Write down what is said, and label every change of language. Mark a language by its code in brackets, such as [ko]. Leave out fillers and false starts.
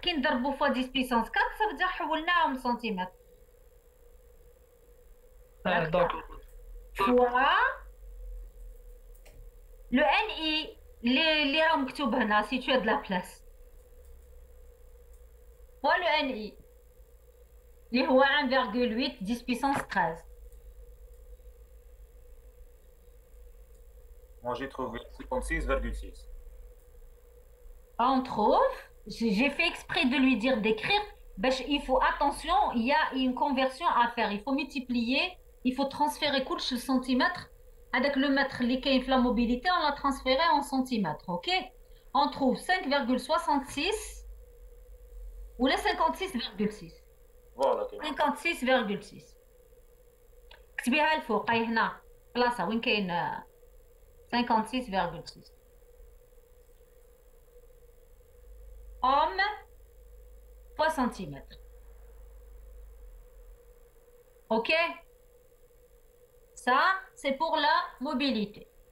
[fr] Qui [ar] نضربوا [fr] fois 10 puissance 4, ça veut dire [ar] حولناهم [fr] centimètres. D'accord. Fois le NI, [ar] اللي راه مكتوب هنا, [fr] si tu as de la place. Fois le NI. [ar] اللي هو 1,8 10 puissance 13. [fr] Moi j'ai trouvé 56,6. On trouve, j'ai fait exprès de lui dire d'écrire, il faut attention, il y a une conversion à faire, il faut multiplier, il faut transférer couche le centimètre, avec le mètre, la mobilité, on l'a transféré en centimètres, ok? On trouve 5,66 ou les 56,6. Voilà. 56,6. [ar] كتبيها الفوق هاي هنا بلاصه وين كاين 56,6 [fr] homme fois centimètre. Ok, ça c'est pour la mobilité.